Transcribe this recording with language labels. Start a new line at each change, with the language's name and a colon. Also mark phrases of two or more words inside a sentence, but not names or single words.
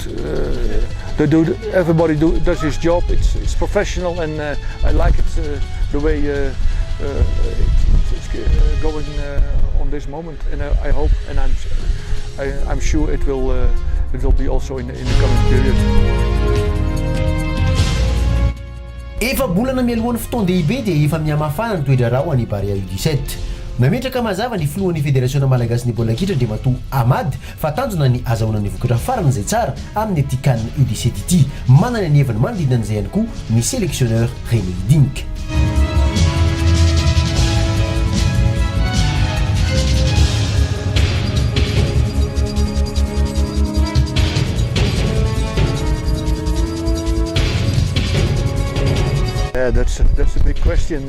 English: Everybody does his job. It's professional, and I like it the way it's going on this moment. And I hope, and I'm sure it will be also in the coming period.
Malagasy: Efa bolana mialohan'ny fotoan-dehibe dia efa mihamafana ny toedra rao an'i Barea U17. Mametraka mazava ny filohan'ny fédération malagasy ny baolina kitra dia Mato Ahmad fa tanjona ny azahoana ny vokatra farany izay tsara amin'ny ity CAN U17 ity. Manana ny heviny manodidina an'izay ihany koa ny sélectionneur René Hidink.
English: Yeah, that's a big question.